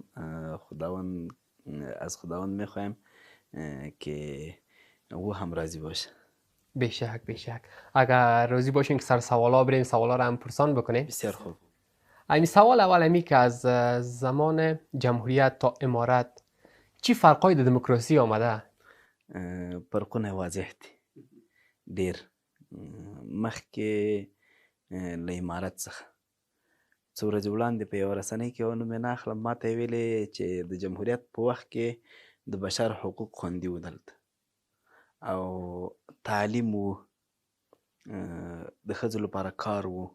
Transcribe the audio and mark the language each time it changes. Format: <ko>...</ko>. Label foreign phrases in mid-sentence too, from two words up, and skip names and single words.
<fa>خداوند از خداوند میخوایم که او هم راضی باشه. بیشک بیشک. اگر راضی باشین که سر سوالا بریم، سوالا رو هم پرسان بکنیم. بسیار خوب. این سوال اول امی که از زمان جمهوریت تا امارت چی فرقای د دموکراسی آمده؟</fa> <ps>فرقونه واضح دي ډیر. مخکې له امارت څخه څو ورځې وړاندې په یوه رسنۍ کې یو نوم یې نه اخلم، ما ته یې ویلې چې د جمهوریت په وخت کې د بشر حقوق خوندي وو دلته، او تعلیم وو، د ښځو لپاره کار وو.</ps>